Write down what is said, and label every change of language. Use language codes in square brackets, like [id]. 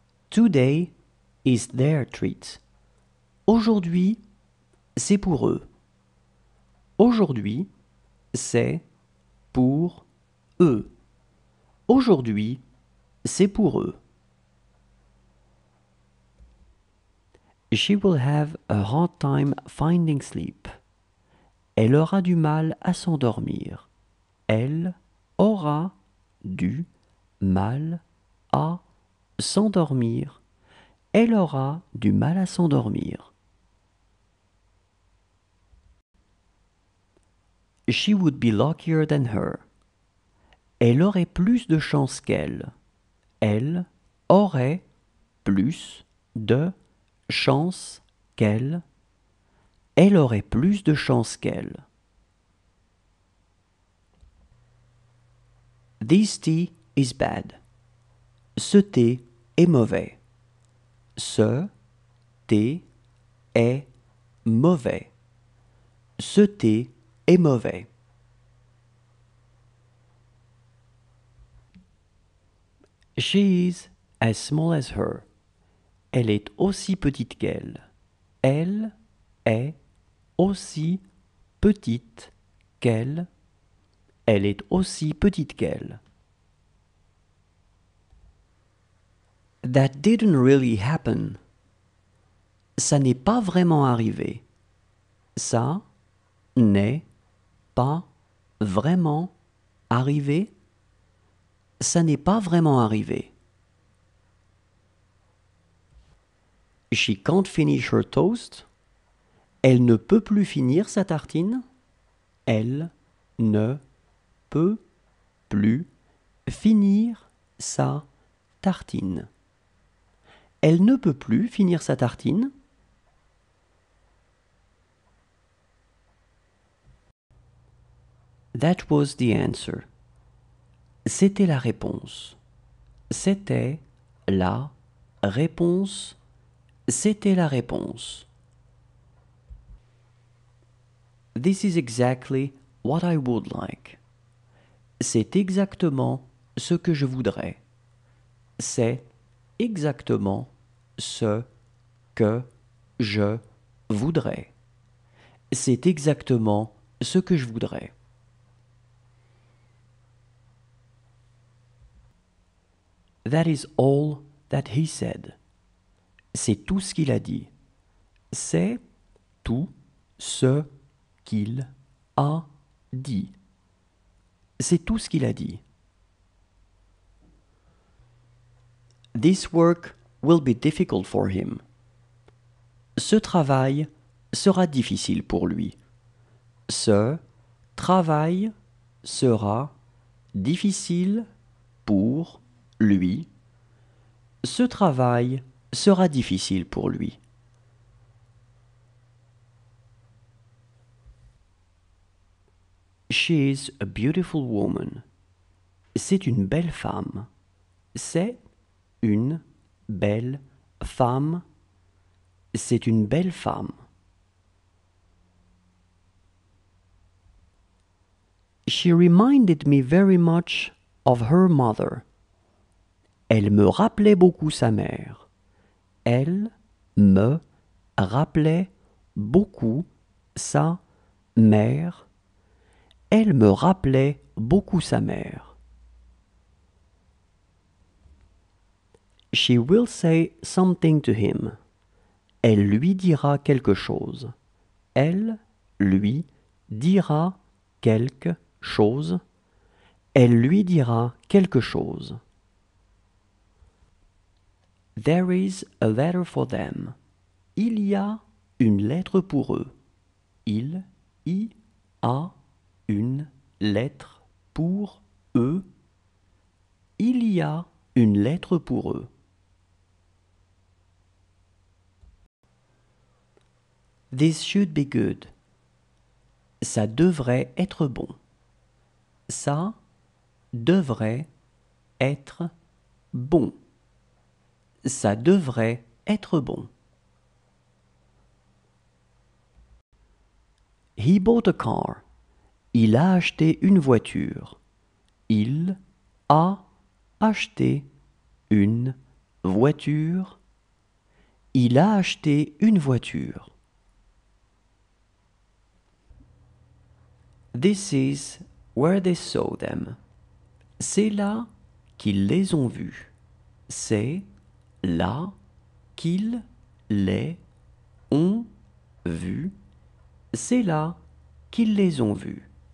[en] Today is their treat. [fr] Aujourd'hui, c'est pour eux. Aujourd'hui, c'est pour eux. Aujourd'hui, c'est pour eux. [en] She will have a hard time finding sleep. [fr] Elle aura du mal à s'endormir. Elle aura du mal à s'endormir. Elle aura du mal à s'endormir. [en] She would be luckier than her. [fr] Elle aurait plus de chance qu'elle. Elle aurait plus de chance qu'elle. Elle aurait plus de chance qu'elle. [en] This tea is bad. [fr] Ce thé est mauvais. Ce thé est mauvais. Ce thé est mauvais. [en] She is as small as her. [fr] Elle est aussi petite qu'elle. Elle est aussi petite qu'elle. Elle est aussi petite qu'elle. [en] That didn't really happen. [fr] Ça n'est pas vraiment arrivé. Ça n'est pas vraiment arrivé. Ça n'est pas vraiment arrivé. [en] She can't finish her toast. [fr] Elle ne peut plus finir sa tartine. Elle ne peut plus finir sa tartine. Elle ne peut plus finir sa tartine. [en] That was the answer. [fr] C'était la réponse. C'était la réponse. C'était la réponse. [en] This is exactly what I would like. [fr] C'est exactement ce que je voudrais. C'est exactement ce que je voudrais. C'est exactement ce que je voudrais. [en] That is all that he said. [fr] C'est tout ce qu'il a dit. C'est tout ce qu'il a dit. C'est tout ce qu'il a dit. [en] This work will be difficult for him. [fr] Ce travail sera difficile pour lui. Ce travail sera difficile pour lui. Ce travail sera difficile pour lui. [en] She is a beautiful woman. [fr] C'est une belle femme. C'est une belle femme. C'est une belle femme. [en] She reminded me very much of her mother. [fr] Elle me rappelait beaucoup sa mère. Elle me rappelait beaucoup sa mère. Elle me rappelait beaucoup sa mère. [en] She will say something to him. [fr] Elle lui dira quelque chose. Elle lui dira quelque chose. Elle lui dira quelque chose. [en] There is a letter for them. [fr] Il y a une lettre pour eux. Il y a une lettre pour eux. Il y a une lettre pour eux. [en] This should be good. [fr] Ça devrait être bon. Ça devrait être bon. Ça devrait être bon. [en] He bought a car. [fr] Il a acheté une voiture. Il a acheté une voiture. Il a acheté une voiture. [en] This is where they saw them. [fr] C'est là qu'ils les ont vus. C'est là qu'ils les ont vus. C'est là qu'ils les ont vus.